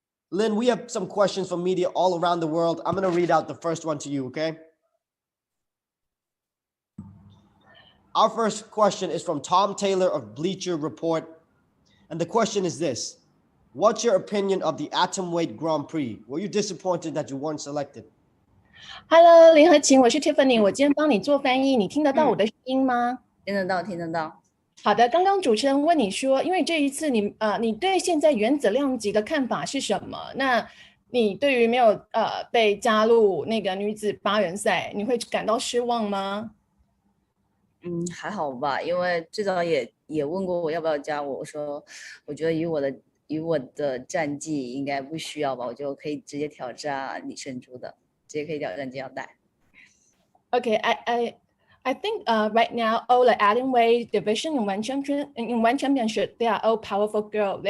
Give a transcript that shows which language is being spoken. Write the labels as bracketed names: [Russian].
[English] Lin, we have some questions from media all around the world. I'm going to read out the first one to you, okay? Our first question is from Tom Taylor of Bleacher Report. And the question is this: what's your opinion of the Atomweight Grand Prix? Were you disappointed that you weren't selected? [Chinese] Hello， 林和琴，我是 Tiffany， 我今天帮你做翻译，你听得到我的声音吗？听得到。好的，刚刚主持人问你说，因为这一次你对现在原子量级的看法是什么？那你对于没有被加入那个女子8人赛，你会感到失望吗？还好吧，因为最早也问过我要不要加我说我觉得以我的战绩应该不需要吧，我就可以直接挑战李胜珠的，直接可以挑战金腰带。 [English] Okay, I think right now all the atomweight division in one championship, they are all powerful girls.